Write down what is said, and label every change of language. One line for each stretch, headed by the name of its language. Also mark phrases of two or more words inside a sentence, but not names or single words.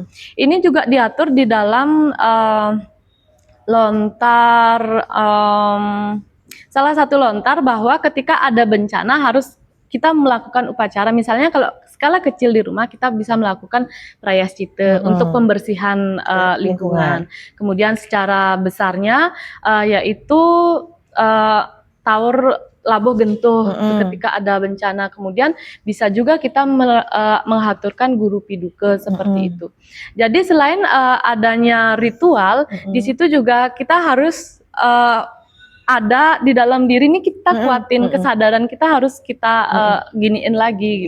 Indonesian: Ini juga diatur di dalam lontar, salah satu lontar, bahwa ketika ada bencana harus kita melakukan upacara. Misalnya kalau skala kecil di rumah, kita bisa melakukan prayaschita untuk pembersihan lingkungan. Kemudian secara besarnya yaitu taur labuh gentuh ketika ada bencana. Kemudian bisa juga kita menghaturkan guru piduka seperti itu. Jadi selain adanya ritual, di situ juga kita harus ada di dalam diri ini, kita kuatin kesadaran kita, harus kita giniin lagi gitu.